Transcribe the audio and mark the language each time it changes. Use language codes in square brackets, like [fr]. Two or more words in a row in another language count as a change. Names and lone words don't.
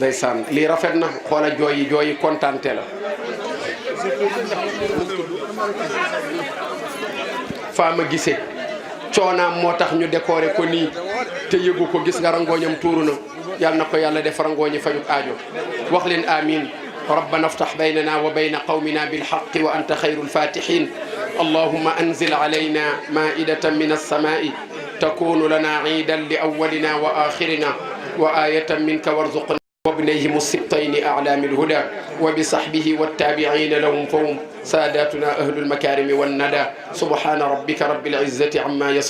[wo] ndeysaan lii rafet na xoola jooyi kontaante la Fama Guissé coonaam moo tax ñu décoré ko nii te yëgu ko gis nga rangooñam tuuru na yal na ko yàlla def rangooñi fajuk aajo wax leen amin [ar] ربنا افتح بيننا وبين قومنا بالحق وأنت خير الفاتحين اللهم أنزل علينا مائدة من السماء تكون لنا عيدا لأولنا وآخرنا وآية منك وارزقنا وابنيهم السبطين أعلام الهدى وبصحبه والتابعين لهم فهم ساداتنا أهل المكارم والندى سبحان ربك رب العزة عما يصفون